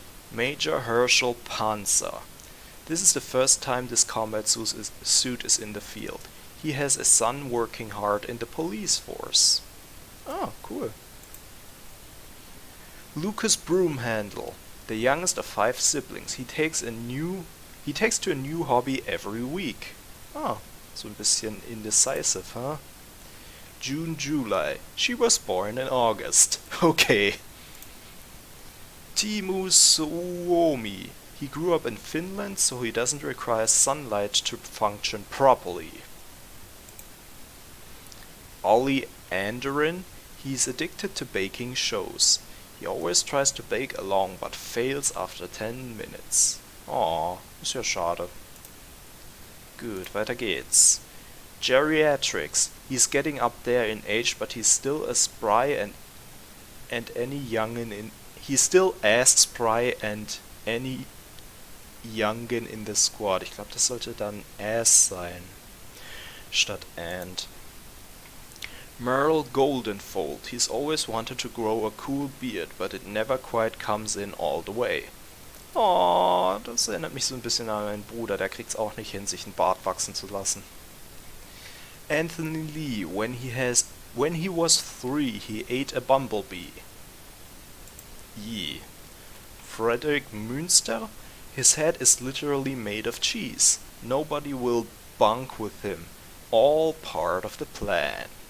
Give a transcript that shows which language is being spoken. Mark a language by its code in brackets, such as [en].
[en] Major Herschel Panzer. This is the first time this combat suit is in the field. He has a son working hard in the police force. Oh, cool. Lucas Broomhandle. The youngest of 5 siblings. He takes to a new hobby every week. [de] Oh, so ein bisschen indecisive, huh? [en] June July. She was born in August. Okay. Timu Suomi. He grew up in Finland, so he doesn't require sunlight to function properly. Ollie Anderin. He's addicted to baking shows. He always tries to bake along, but fails after 10 minutes. [de] Oh, ist ja schade. Gut, weiter geht's. [en] Geriatrics. He's getting up there in age, but he's still as spry and any youngin in. He's still as spry and any youngin in the squad. [de] Ich glaube, das sollte dann as sein statt and. [en] Merle Goldenfold. He's always wanted to grow a cool beard, but it never quite comes in all the way. [de] Oh, das erinnert mich so ein bisschen an meinen Bruder, der kriegt's auch nicht hin, sich einen Bart wachsen zu lassen. [en] Anthony Lee. When he was 3, he ate a bumblebee. Yee. Frederick Münster. His head is literally made of cheese. Nobody will bunk with him. All part of the plan.